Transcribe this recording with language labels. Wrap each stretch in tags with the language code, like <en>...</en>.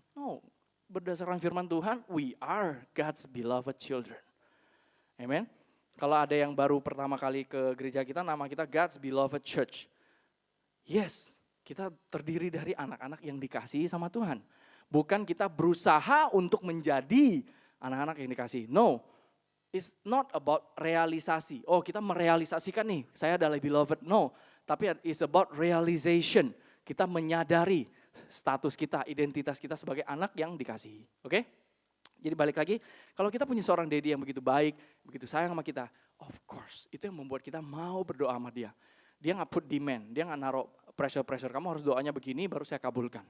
<en>No,</en> <id>berdasarkan firman Tuhan,</id> <en>we are God's beloved children. Amen.</en> <id>Kalau ada yang baru pertama kali ke gereja kita, nama kita God's beloved church. Yes, kita terdiri dari anak-anak yang dikasihi sama Tuhan. Bukan kita berusaha untuk menjadi anak-anak yang dikasihi.</id> <en>No, it's not about realisasi.</en> <id>Oh kita merealisasikan nih, saya adalah beloved.</id> <en>No. Tapi it's about realization.</en> <id>Kita menyadari status kita, identitas kita sebagai anak yang dikasihi. Oke? Jadi balik lagi, kalau kita punya seorang daddy yang begitu baik, begitu sayang sama kita, of course, itu yang membuat kita mau berdoa sama dia. Dia gak put demand, dia gak naruh pressure, kamu harus doanya begini baru saya kabulkan.</id>